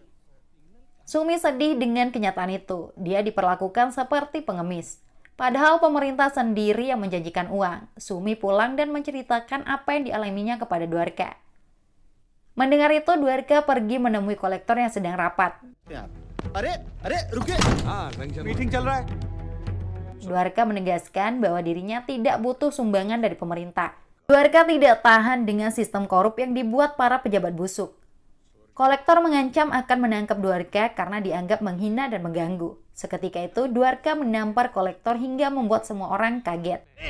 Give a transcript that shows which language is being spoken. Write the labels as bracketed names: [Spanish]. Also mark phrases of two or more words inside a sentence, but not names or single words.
[Indonesian] Sumi sedih dengan kenyataan itu. Dia diperlakukan seperti pengemis. Padahal pemerintah sendiri yang menjanjikan uang. Sumi pulang dan menceritakan apa yang dialaminya kepada Dwarka. Mendengar itu, Dwarka pergi menemui kolektor yang sedang rapat. [Hindi] मीटिंग चल रहा है [Indonesian] Dwarka menegaskan bahwa dirinya tidak butuh sumbangan dari pemerintah. Dwarka tidak tahan dengan sistem korup yang dibuat para pejabat busuk. Kolektor mengancam akan menangkap Dwarka karena dianggap menghina dan mengganggu. Seketika itu, Dwarka menampar kolektor hingga membuat semua orang kaget.